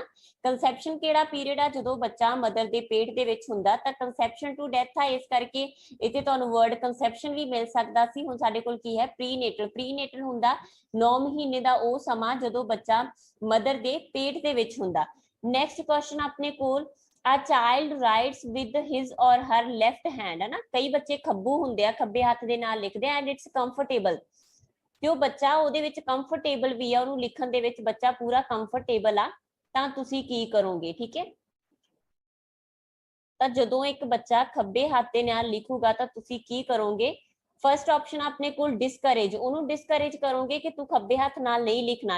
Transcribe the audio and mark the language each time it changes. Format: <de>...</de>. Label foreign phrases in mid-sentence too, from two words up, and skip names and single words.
<pa>ਕੰਸੈਪਸ਼ਨ ਕਿਹੜਾ ਪੀਰੀਅਡ ਆ, ਜਦੋਂ ਬੱਚਾ ਮਦਰ ਦੇ ਪੇਟ ਦੇ ਵਿੱਚ ਹੁੰਦਾ, ਤਾਂ</pa> <en>conception to death</en> <pa>ਆ। ਇਸ ਕਰਕੇ ਇੱਥੇ ਤੁਹਾਨੂੰ ਵਰਡ ਕੰਸੈਪਸ਼ਨ ਵੀ ਮਿਲ ਸਕਦਾ ਸੀ। ਹੁਣ ਸਾਡੇ ਕੋਲ ਕੀ ਹੈ, ਪ੍ਰੀਨੇਟਲ। ਪ੍ਰੀਨੇਟਲ ਹੁੰਦਾ 9 ਮਹੀਨੇ ਦਾ ਉਹ ਸਮਾਂ ਜਦੋਂ ਬੱਚਾ ਮਦਰ ਦੇ ਪੇਟ ਦੇ ਵਿੱਚ ਹੁੰਦਾ।</pa> <en>next question</en> <pa>ਆਪਣੇ ਕੋਲ,</pa> <en>A child writes with his or her left hand,</en> <pa>ਹੈ ਨਾ। ਕਈ ਬੱਚੇ ਖੱਬੂ ਹੁੰਦੇ ਆ, ਖੱਬੇ ਹੱਥ ਦੇ ਨਾਲ ਲਿਖਦੇ ਆ,</pa> <en>and it's comfortable,</en> <pa>ਤੇ ਉਹ ਬੱਚਾ ਉਹਦੇ ਵਿੱਚ ਕੰਫਰਟੇਬਲ ਵੀ ਆ, ਉਹਨੂੰ ਲਿਖਣ ਦੇ ਵਿੱਚ ਬੱਚਾ ਪੂਰਾ ਕੰਫਰਟੇਬਲ ਆ, ਤਾਂ ਤੁਸੀਂ ਕੀ ਕਰੋਗੇ। ਠੀਕ ਹੈ, ਤਾਂ ਜਦੋਂ ਇੱਕ ਬੱਚਾ ਖੱਬੇ ਹੱਥ ਦੇ ਨਾਲ ਲਿਖੂਗਾ ਤਾਂ ਤੁਸੀਂ ਕੀ ਕਰੋਗੇ।</pa> <en>first option</en> <pa>ਆਪਣੇ ਕੋਲ ਡਿਸਕਰੇਜ, ਉਹਨੂੰ ਡਿਸਕਰੇਜ ਕਰੋਗੇ ਕਿ ਤੂੰ ਖੱਬੇ ਹੱਥ ਨਾਲ ਨਹੀਂ ਲਿਖਣਾ।</pa>